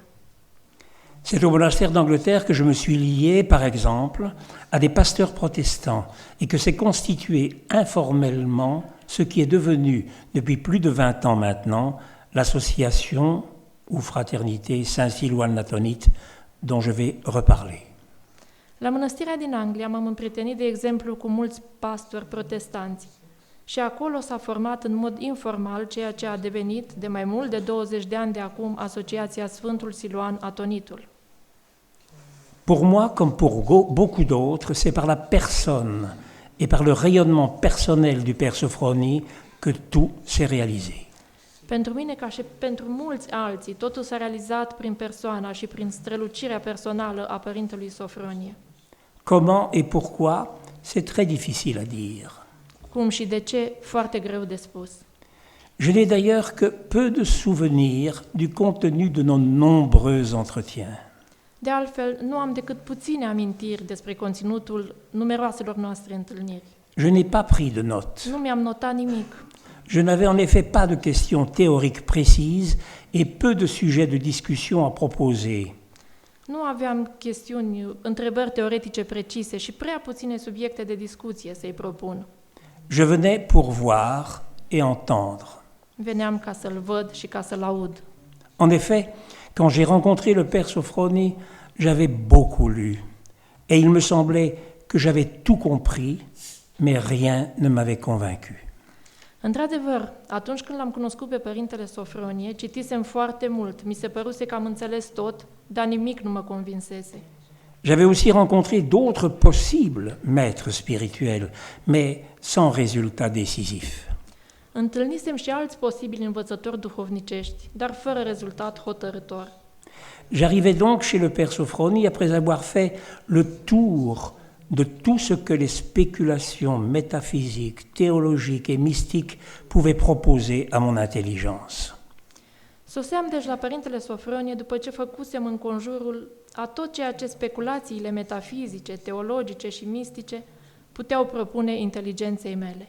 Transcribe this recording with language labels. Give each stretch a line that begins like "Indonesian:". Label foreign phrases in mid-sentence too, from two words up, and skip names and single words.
French: C'est au monastère d'Angleterre que je me suis lié, par exemple, à des pasteurs protestants et que s'est constitué informellement ce qui est devenu, depuis plus de 20 ans maintenant, l'association ou fraternité Saint-Silouan-Natonite dont je vais reparler.
Romanian: La mănăstirea din Anglia m-am împrietenit, de exemplu, cu mulți pastori protestanți și acolo s-a format în mod informal ceea ce a devenit, de mai mult de 20 de ani de acum, Asociația Sfântul Siluan Atonitul.
French: Pour moi, comme pour beaucoup d'autres, c'est par la personne et par le rayonnement personnel du Père Sophrony que tout s'est réalisé.
Romanian: Pentru mine, ca și pentru mulți alții, totul s-a realizat prin persoana și prin strălucirea personală a Părintelui Sofronie.
French: Comment et pourquoi, c'est très difficile à dire.
Romanian: Cum și de ce, foarte greu de spus.
French: Je n'ai d'ailleurs que peu de souvenirs du contenu de nos nombreux entretiens.
Romanian: De altfel, nu am decât puține amintiri despre conținutul numeroaselor noastre întâlniri.
French: Je n'ai pas pris de notes.
Romanian: Nu mi-am notat nimic.
French: Je n'avais en effet pas de questions théoriques précises et peu de sujets de discussion à proposer.
Romanian: Nu aveam întrebări teoretice precise și prea puține subiecte de discuție să-i propun.
French: Je venais pour voir et entendre.
Romanian: Veneam ca să-l văd și ca să-l aud.
French: En effet, quand j'ai rencontré le Père Sophrony, j'avais beaucoup lu. Et il me semblait que j'avais tout compris, mais rien ne m'avait convaincu.
Romanian: Într-adevăr, atunci când l-am cunoscut pe Părintele Sofronie, citisem foarte mult, mi se păruse că am înțeles tot, dar nimic nu mă convinsese.
French: J'avais aussi rencontré d'autres possibles maîtres spirituels, mais sans résultat décisif.
Romanian: Întâlnisem și alți posibili învățători duhovnicești, dar fără rezultat hotărător.
French: J'arrivais donc chez le Père Sophrony après avoir fait le tour de tout ce que les spéculations métaphysiques, théologiques et mystiques pouvaient proposer à mon intelligence.
Romanian: Soseam deci la Părintele Sofronie după ce făcusem în conjurul a tot ceea ce speculațiile metafizice, teologice și mistice puteau propune inteligenței mele.